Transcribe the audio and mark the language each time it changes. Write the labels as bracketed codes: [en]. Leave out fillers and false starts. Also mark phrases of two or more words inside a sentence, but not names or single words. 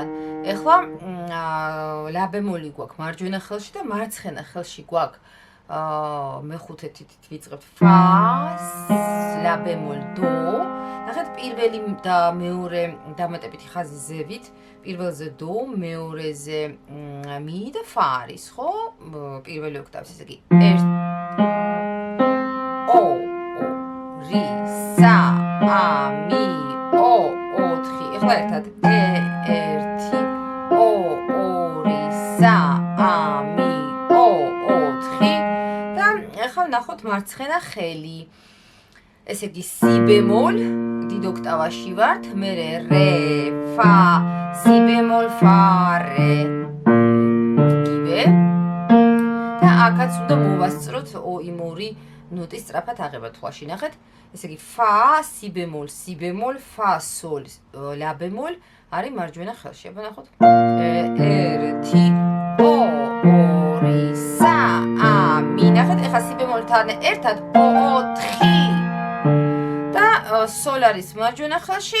[ka] ეხლა la bemoli გვაქვს მარჯვენა ხელში და მარცხენა ხელში გვაქვს მეხუთე თითით ვიწყებთ fa, la bemol, do. ნახეთ, პირველი და მეორე დამატებითი ხაზი ზევით. პირველზე do, მეორეზე mi და fa არის, ხო? პირველი ოქტავის, ესე იგი 1 o ri sa a mi o 4. ეხლა ერთად 1 o ri sa a mi o 4 და ეხლა ნახოთ მარცხენა ხელი. ესე იგი si bemol, დიდ ოქტავაში ვართ, მერე re, fa, si bemol, fa, re. იგივე. და აქაც უნდა მოვასწროთ იმ ორი ნოტის სწრაფად აღება თვალში. ნახეთ, ესე იგი ფა, სი ბემოლ, ფა, სოლ, ლა ბემოლ არის მარჯვენა ხელში. აბა ნახოთ. 1 2 3 4 ნახეთ, ეხლა სი ბემოლთან ერთად 4 და სოლ არის მარჯვენა ხელში.